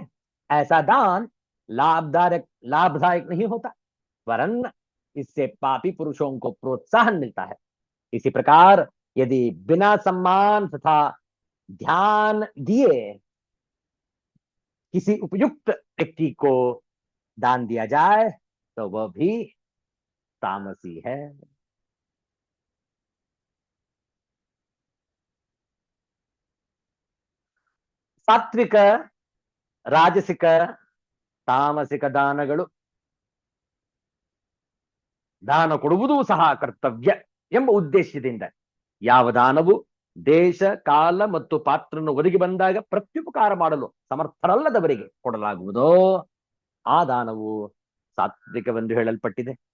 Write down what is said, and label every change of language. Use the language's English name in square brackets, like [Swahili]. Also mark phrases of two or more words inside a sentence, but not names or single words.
[Hindi] ऐसा दान लाभदायक नहीं होता, वरन इससे पापी पुरुषों को प्रोत्साहन मिलता है. इसी प्रकार यदि बिना सम्मान तथा ध्यान दिए किसी उपयुक्त व्यक्ति को दान दिया जाए तो वह भी तामसी है. [Kannada] ಸಾತ್ವಿಕ, ರಾಜಸಿಕ, ತಾಮಸಿಕ ದಾನಗಳು. ದಾನ ಕೊಡುವುದೂ ಸಹ ಕರ್ತವ್ಯ ಎಂಬ ಉದ್ದೇಶದಿಂದ ಯಾವ ದಾನವು ದೇಶ, ಕಾಲ ಮತ್ತು ಪಾತ್ರವನ್ನು ಒದಗಿ ಬಂದಾಗ ಪ್ರತ್ಯುಪಕಾರ ಮಾಡಲು ಸಮರ್ಥರಲ್ಲದವರಿಗೆ ಕೊಡಲಾಗುವುದೋ ಆ ದಾನವು ಸಾತ್ವಿಕವೆಂದು ಹೇಳಲ್ಪಟ್ಟಿದೆ.